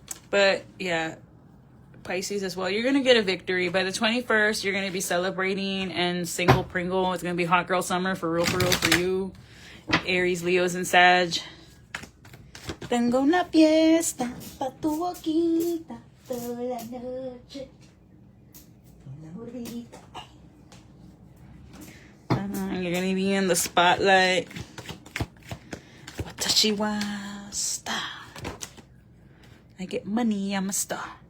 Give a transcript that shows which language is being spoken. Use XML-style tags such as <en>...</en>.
<en>But yeah, Pisces as well. You're going to get a victory. By the 21st, you're going to be celebrating and single Pringle. It's going to be hot girl summer for real for you. Aries, Leos, and Sag.</en> <es>Tengo una fiesta pa tu boquita toda la noche.</es> <en>You're going to be in the spotlight.</en> <ja>Watashi wa star.</ja> <en>I get money, I'm a star.</en>